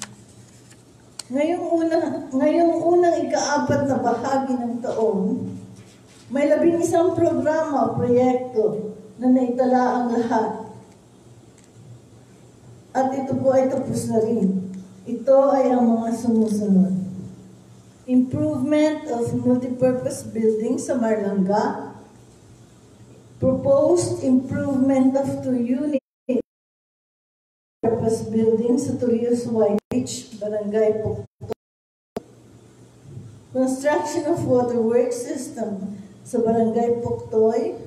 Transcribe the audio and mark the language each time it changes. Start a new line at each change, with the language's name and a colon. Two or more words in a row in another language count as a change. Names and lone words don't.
Filipino: Ngayong unang ika-4 na bahagi ng taon, may 11 programa o proyekto na naitala ang lahat. At ito po ay tapos na rin. Ito ay ang mga sumusunod.
English: Improvement of multipurpose building sa Marlanga. Proposed improvement of 2-unit purpose building sa Torrijos White Beach, Barangay Puktoy. Construction of waterworks system sa Barangay Puktoy.